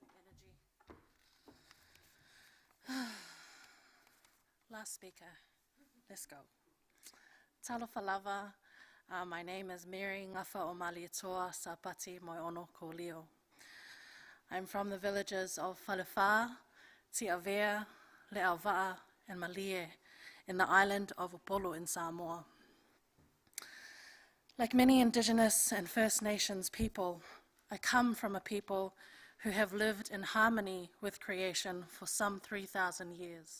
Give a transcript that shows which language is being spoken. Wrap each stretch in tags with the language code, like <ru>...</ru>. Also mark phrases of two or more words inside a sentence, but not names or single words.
<en>Last speaker. Let's go.</en> <sm>Talofa lava.</sm> <en>My name is Mary Ngafa o Malietoa Sapati Moiono ko Leo. I'm from the villages of Whalefa, Tiavea, Le'awa'a, and Malie in the island of Upolu in Samoa. Like many Indigenous and First Nations people, I come from a people who have lived in harmony with creation for some 3,000 years.</en>